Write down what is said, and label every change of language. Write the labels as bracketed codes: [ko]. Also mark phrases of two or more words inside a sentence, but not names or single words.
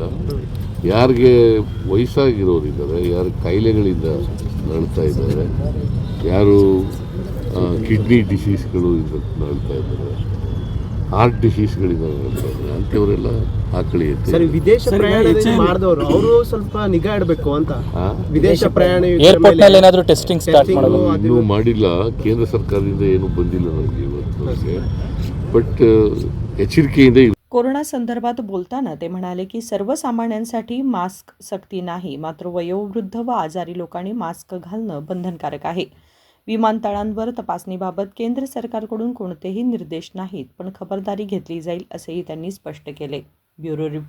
[kn] ಯಾರಿಗೆ ವಯಸ್ಸಾಗಿರೋರಿದ್ದಾರೆ, ಯಾರು ಕಾಯಿಲೆಗಳಿಂದ ನರಳ್ತಾ ಇದ್ದಾರೆ, ಯಾರು [en] kidney diseases [kn] ನರಳ್ತಾ ಇದ್ದಾರೆ, [en] heart diseases [kn] ನರಳ್ತಾ ಇದ್ದಾರೆ, ಅಂಥವರೆಲ್ಲ ಹಾಕೊಳ್ಳಿ ಅಂತ. ಸರ್, ವಿದೇಶ ಪ್ರಯಾಣ ಮಾಡಿದವರು ಅವರು ಸ್ವಲ್ಪ ನಿಗಾ ಇಡಬೇಕು ಅಂತ. ವಿದೇಶ ಪ್ರಯಾಣ ಏರ್ಪೋರ್ಟ್ ನಲ್ಲಿ ಏನಾದರೂ [en] testing start [kn] ಮಾಡಲು ಇನ್ನೂ ಮಾಡಿಲ್ಲ. ಕೇಂದ್ರ ಸರ್ಕಾರದಿಂದ ಏನೂ ಬಂದಿಲ್ಲ ನನಗೆ ಇವತ್ತು. ಬಟ್ एचरिकेಯಿಂದ [mr] कोरोना संदर्भात बोलताना ते म्हणाले की सर्वसामान्यांसाठी मास्क सक्ती नाही, मात्र वयोवृद्ध व आजारी लोकांनी मास्क घालणं बंधनकारक आहे. विमानतळांवर तपासणीबाबत केंद्र सरकारकडून कोणतेही निर्देश नाहीत, पण खबरदारी घेतली जाईल असेही त्यांनी स्पष्ट केले.